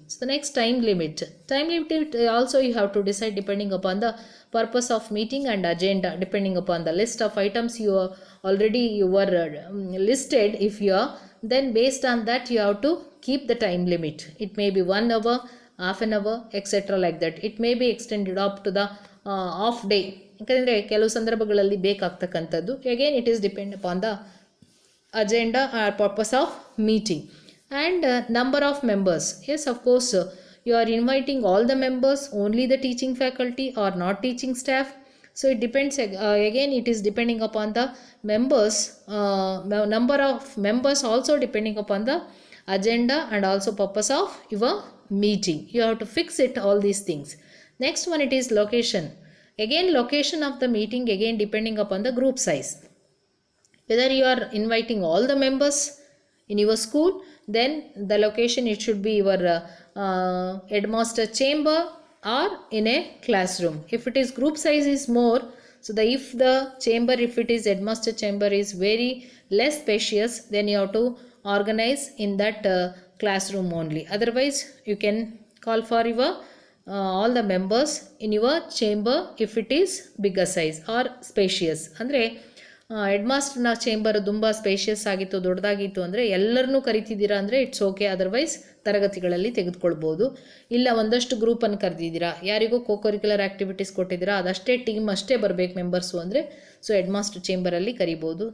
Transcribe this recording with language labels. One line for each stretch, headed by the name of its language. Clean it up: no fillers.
English: So the next, time limit also you have to decide depending upon the purpose of meeting and agenda, depending upon the list of items you are already listed. If you are, then based on that you have to keep the time limit. It may be 1 hour, half an hour, etc. like that. It may be extended up to the off day,
Kannada: ಯಾಕಂದರೆ ಕೆಲವು ಸಂದರ್ಭಗಳಲ್ಲಿ ಬೇಕಾಗ್ತಕ್ಕಂಥದ್ದು.
English: Again it is depend upon the agenda or purpose of meeting. And number of members, yes, of course, you are inviting all the members, only the teaching faculty or not teaching staff. So it depends, again it is depending upon the members, number of members also depending upon the agenda and also purpose of your meeting. You have to fix it, all these things. Next one, it is location. Again location of the meeting, again depending upon the group size. Whether you are inviting all the members in your school, then the location, it should be your headmaster chamber or in a classroom. If it is group size is more, so if the chamber, if it is headmaster chamber is very less spacious, then you have to organize in that classroom only. Otherwise you can call for your all the members in your chamber if it is bigger size or spacious.
Kannada: ಅಂದರೆ ಹೆಡ್ಮಾಸ್ಟರ್ನ chamber ತುಂಬ spacious ಆಗಿತ್ತು, ದೊಡ್ಡದಾಗಿತ್ತು ಅಂದರೆ ಎಲ್ಲರನ್ನೂ ಕರಿತಿದ್ದೀರಾ ಅಂದರೆ it's okay. Otherwise ತರಗತಿಗಳಲ್ಲಿ ತೆಗೆದುಕೊಳ್ಬೋದು. ಇಲ್ಲ ಒಂದಷ್ಟು ಗ್ರೂಪನ್ನು ಕರೆದಿದ್ದೀರಾ, ಯಾರಿಗೂ ಕೋಕರಿಕ್ಯುಲರ್ ಆ್ಯಕ್ಟಿವಿಟೀಸ್ ಕೊಟ್ಟಿದ್ದೀರಾ, ಅದಷ್ಟೇ ಟೀಮ್ ಅಷ್ಟೇ ಬರಬೇಕು ಮೆಂಬರ್ಸು ಅಂದರೆ ಸೊ ಹೆಡ್ಮಾಸ್ಟರ್ ಚೇಂಬರಲ್ಲಿ ಕರಿಬೋದು.